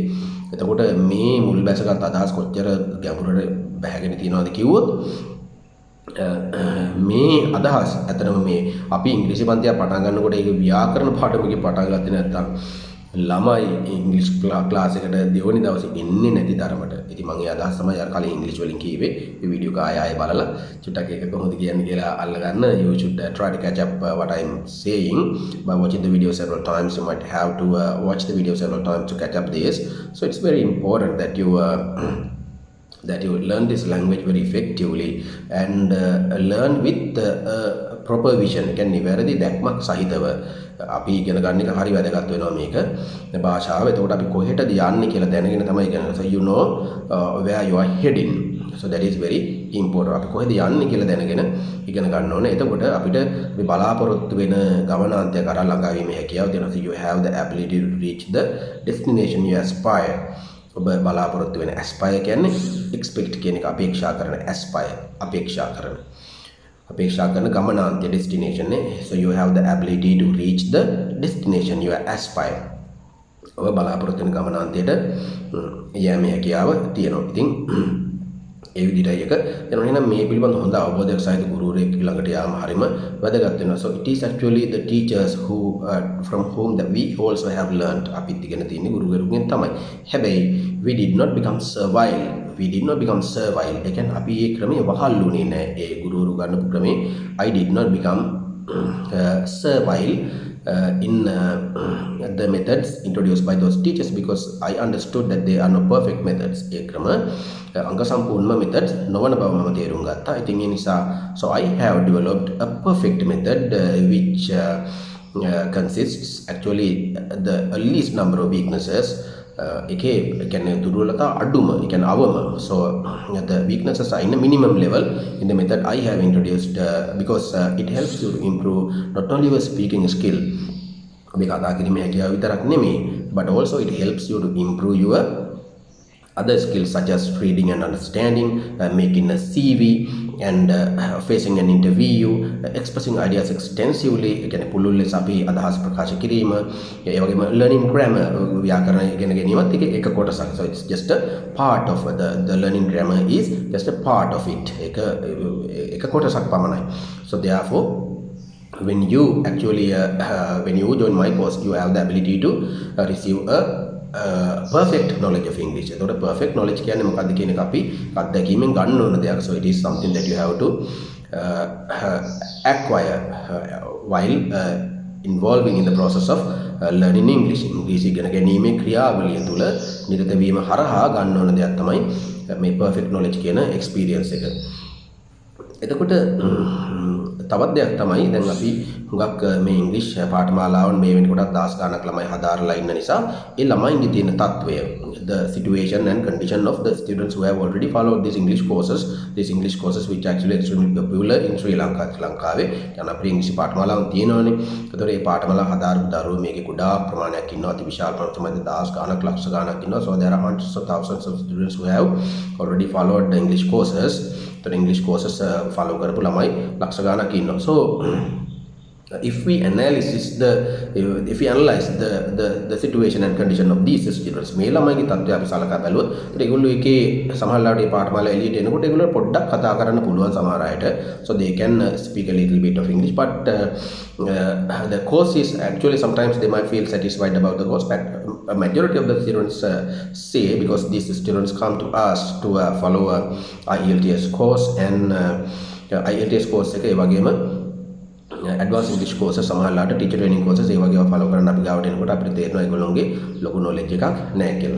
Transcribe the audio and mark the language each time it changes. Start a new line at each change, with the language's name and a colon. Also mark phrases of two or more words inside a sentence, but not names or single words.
Sinhala: එතකොට මේ මුල් බැසගත් අදහස් කොච්චර ගැඹුරට බැහැගෙන තියෙනවද කිව්වොත් මේ අදහස් ඇත්තටම මේ අපි ඉංග්‍රීසි පන්තියක් පටන් ගන්නකොට ඒක ව්‍යාකරණ පාඩමකින් පටන් ගත්තේ නැත්නම් ළමයි ඉංග්‍රීසි ක්ලාස් එකට දෙවනි දවසේ එන්නේ නැති තරමට. ඉතින් මම ඒ අදහස් තමයි අර කලින් ඉංග්‍රීසි වලින් කිව්වේ. මේ වීඩියෝ එක ආයෙ බලලා චුට්ටක් ඒක කොහොමද කියන්නේ කියලා අල්ලගන්න.
English: You should try to catch up what I'm saying by watching the video several times. You might have to watch the video several times to catch up this. So it's very important that you that you learn this language very effectively and learn with proper vision.
Sinhala: කියන්නේ වැරදි දැක්මක් සහිතව අපි ඉගෙන ගන්න එක හරි වැදගත් වෙනවා මේක භාෂාව. එතකොට අපි කොහෙටද යන්නේ කියලා දැනගෙන තමයි ඉගෙන ගන්න.
English: So you know where you are heading. So that is very important.
Sinhala: අපි කොහෙද යන්නේ කියලා දැනගෙන ඉගෙන ගන්න ඕනේ. එතකොට අපිට මේ බලාපොරොත්තු වෙන ගමනාන්තය කරා ළඟා වීමේ හැකියාව තියෙනවා.
English: So you have the ability to reach the destination you aspire.
Sinhala: ඔබ බලාපොරොත්තු වෙන aspire කියන්නේ expect කියන එක අපේක්ෂා කරන aspire අපේක්ෂා කරන ගමනාන්තය destination නේ.
English: So you have the ability to reach the destination you aspire.
Sinhala: ඔබ බලාපොරොත්තු වෙන ගමනාන්තයට යෑමේ හැකියාව තියෙනවා. ඉතින් ඒ විදිහටයි එක එනවා. එහෙනම් මේ පිළිබඳ හොඳ අවබෝධයක් සහිත ගුරුවරයෙක් ළඟට යාම හරිම වැදගත් වෙනවා.
English: So it is actually the teachers who from whom that we also have learned.
Sinhala: අපිත් ඉගෙන තියෙන්නේ ගුරුවරුන්ගෙන් තමයි. හැබැයි
English: we did not become servile.
Sinhala: ඒ කියන්නේ අපි ඒ ක්‍රමයේ වහල්ුනේ නැහැ. ඒ ගුරුවරු ගන්නපු ක්‍රමේ
English: I did not become servile in the methods introduced by those teachers because I understood that they are no perfect methods.
Sinhala: ඒ ක්‍රම අංග සම්පූර්ණ methods නොවන බව මම තේරුම් ගත්තා. ඉතින් ඒ නිසා
English: so I have developed a perfect method which consists actually the least number of weaknesses.
Sinhala: එකේ කියන්නේ දුර්වලතා අඩුම, ඒ කියන්නේ අවම.
English: So the weaknesses are in a minimum level in the method I have introduced because it helps you to improve not only your speaking skill,
Sinhala: ඔබේ කතා කිරීමේ හැකියාව විතරක් නෙමෙයි,
English: but also it helps you to improve your other skills such as reading and understanding, making a CV and facing an interview, expressing ideas extensively.
Sinhala: කියන්නේ පුළුල් ලෙස අපි අදහස් ප්‍රකාශ කිරීම, ඒ වගේම
English: learning grammar
Sinhala: ව්‍යාකරණ ඉගෙන ගැනීමත් එක කොටසක්.
English: So it's just a part of the learning grammar is just a part of it.
Sinhala: එක කොටසක් පමණයි.
English: So therefore when you actually when you join my course you have the ability to receive a perfect knowledge of English.
Sinhala: එතකොට
English: perfect knowledge
Sinhala: කියන්නේ මොකක්ද කියන එක අපි අත්දැකීමෙන් ගන්න ඕන දෙයක්.
English: So it is something that you have to acquire while involving in the process of learning English.
Sinhala: ඉංග්‍රීසි ඉගෙන ගැනීමේ ක්‍රියාවලිය තුළ නිරත වීම හරහා ගන්න ඕන දෙයක් තමයි මේ
English: perfect knowledge
Sinhala: කියන experience එක. එතකොට තවත් දෙයක් තමයි දැන් අපි හුඟක් මේ ඉංග්‍රීසි පාඨමාලාවන් මේ වෙනකොටත් දහස් ගණනක් ළමයි හදාarලා ඉන්න නිසා ඒ ළමයින්ගේ තියෙන තත්වය,
English: the situation and condition of the students who have already followed these English courses which actually extremely popular in Sri Lanka.
Sinhala: ලංකාවේ යන අපේ ඉංග්‍රීසි පාඨමාලාවන් තියෙනවානේ. ඒතකොට මේ පාඨමාලා හදාarපු දරුවෝ මේකේ ගොඩාක් ප්‍රමාණයක් ඉන්නවා. අති විශාල ප්‍රමාණයක් දහස් ගණනක් ලක්ෂ ගණනක් ඉන්නවා.
English: So there are hundreds of thousands of students who have already followed the English courses. The English courses follow
Sinhala: කරපු ළමයි ලක්ෂ ගණනක් ඉන්නවා.
English: So if we analyze the situation and condition of these students,
Sinhala: මේ ළමයිගේ තත්ත්වය අපි සලකා බැලුවොත් ඒගොල්ලෝ එකේ සමහරවිට මේ පාඨමාලා එළියට එනකොට ඒගොල්ලෝ පොඩ්ඩක් කතා කරන්න පුළුවන් සමහර අයට.
English: So they can speak a little bit of English, but the course is actually sometimes they might feel satisfied about the course, but a majority of the students say, because these students come to us to follow a IELTS course and IELTS course
Sinhala: එක ඒ වගේම
English: advanced English courses සමහරලාට teacher training courses
Sinhala: ඒ වගේ ඒවා follow කරන්න අපි ගාවට එනකොට අපිට තේරෙනවා ඒගොල්ලෝගේ ලොකු knowledge එකක් නැහැ කියලා.